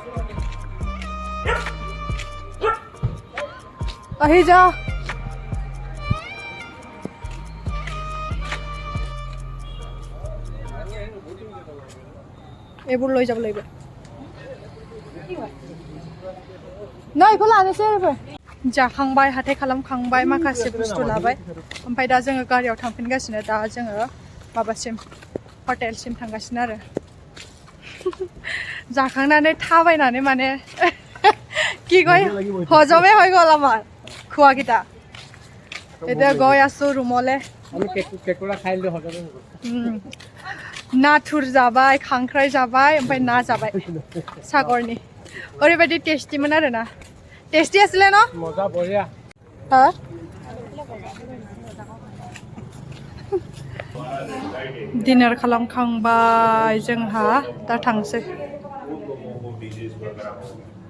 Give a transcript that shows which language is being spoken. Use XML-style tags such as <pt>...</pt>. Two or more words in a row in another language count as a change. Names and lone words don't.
<as>আহি যা এইবোৰ লৈ যাব লাগিব নাই এইবোৰ আনিছে</as> <brx>रे जाखांबाय हाथाय खालामखांबाय माखासे बुस्थु लाबाय ओमफ्राय दा जोङो गारियाव थांफिनगासिनो दा जोङो माबासिम हटेलसिम थांगासिनो आरो जाखांनानै थाबायनानै माने</brx> <as>কি কয় হজমে হৈ গ'ল আমাৰ খোৱাকিটা এতিয়া গৈ আছো ৰুমলে আমি কেকুৰা খাইলো হজমে হৈ গ'ল</as> <brx>नाथुर जाबाय खांख्राइ जाबाय ओमफ्राय ना जाबाय सागरनि ओरैबायदि टेस्टिमोन आरो ना टेस्टी आছিলে न</brx> <hi>मजा बढिया</hi> <brx>हा डिनार खालामखांबाय जोंहा दा थांसै</brx>